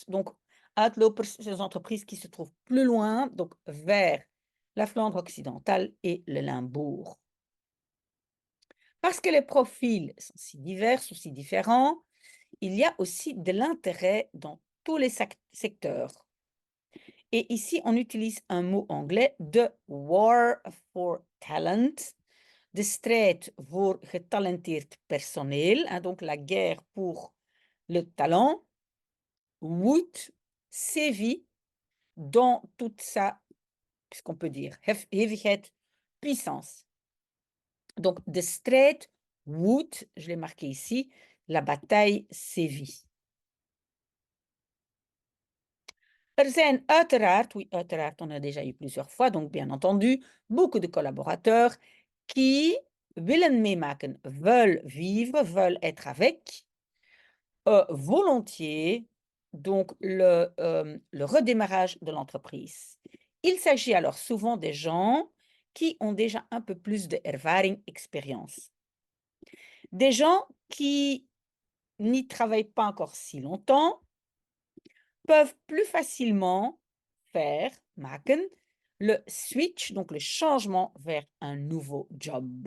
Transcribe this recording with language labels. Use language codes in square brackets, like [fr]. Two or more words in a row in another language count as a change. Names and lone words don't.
[fr] Donc, uitlopers, c'est des entreprises qui se trouvent plus loin, donc vers la Flandre occidentale et le Limbourg. Parce que les profils sont si divers, sont si différents, il y a aussi de l'intérêt dans tous les secteurs. Et ici, on utilise un mot anglais, de [en] war for talent, [nl] de strijd voor getalenteerd personeel, [fr] hein, donc la guerre pour le talent, woed, sévit dans toute sa, qu'est-ce qu'on peut dire, hevigheid, puissance. Donc, [nl] de strijd woedt, [fr] je l'ai marqué ici, la bataille sévit. [nl] Er zijn uiteraard, oui, uiteraard, [fr] on a déjà eu plusieurs fois, donc bien entendu, beaucoup de collaborateurs qui [nl] willen meemaken, [fr] veulent vivre, veulent être avec, volontiers, donc le redémarrage de l'entreprise. Il s'agit alors souvent des gens qui ont déjà un peu plus de ervaring, expérience. Des gens qui n'y travaillent pas encore si longtemps peuvent plus facilement faire, maken, le switch, donc le changement vers un nouveau job.